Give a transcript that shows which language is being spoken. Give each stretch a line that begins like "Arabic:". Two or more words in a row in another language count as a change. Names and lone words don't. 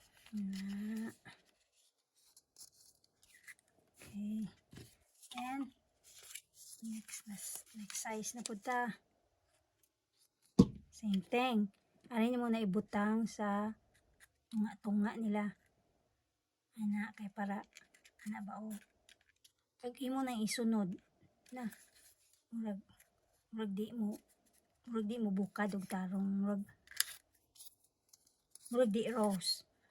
Cebuano: Na.
English: Okay. And next na s-, next size
Cebuano: na pud ta.
English: Same thing.
Cebuano: Ari nimo na ibutang sa tunga-tunga nila. Ana, kay para, ana ba, o. Pag imo nang isunod, na. Murag, murag di mo, murag di mo bukad og tarong, murag, murag di rose.